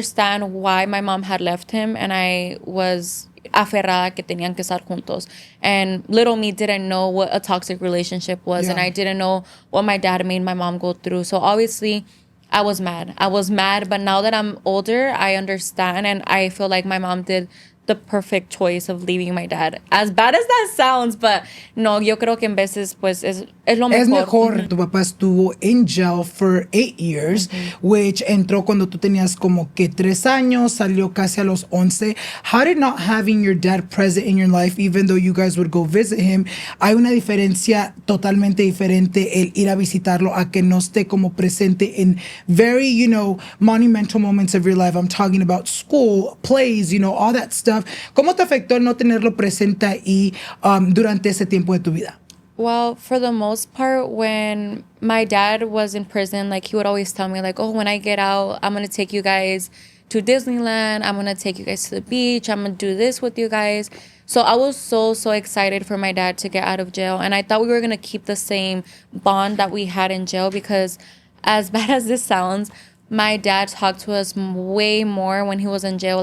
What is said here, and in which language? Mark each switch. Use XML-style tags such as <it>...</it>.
<en>understand why my mom had left him, and I was</en> <es>aferrada que tenían que estar juntos.</es> <en>And little me didn't know what a toxic relationship was, and I didn't know what my dad made my mom go through. So obviously, I was mad. But now that I'm older, I understand, and I feel like my mom did the perfect choice of leaving my dad. As bad as that sounds, but</en> <es>no, yo creo que en veces pues es lo mejor. Es mejor. Tu papá estuvo</es> <en>in jail for 8 years, which</en> <es>entró cuando tú tenías como que 3 años, salió casi a los 11.</es> <en>How did not having your dad present in your life, even though you guys would go visit him,</en> <es>hay una diferencia totalmente diferente el ir a visitarlo a que no esté como presente</es> <en>in very, monumental moments of your life. I'm talking about school, plays, all that stuff.</en> <es>¿Cómo te afectó el no tenerlo presente ahí durante ese tiempo de tu vida?</es> <en>Well, for the most part, when my dad was in prison, like he would always tell me like, oh, when I get out, I'm going to take you guys to Disneyland. I'm going to take you guys to the beach. I'm going to do this with you guys. So I was so excited for my dad to get out of jail. And I thought we were going to keep the same bond that we had in jail, because as bad as this sounds, my dad talked to us way more when he was in jail.</en>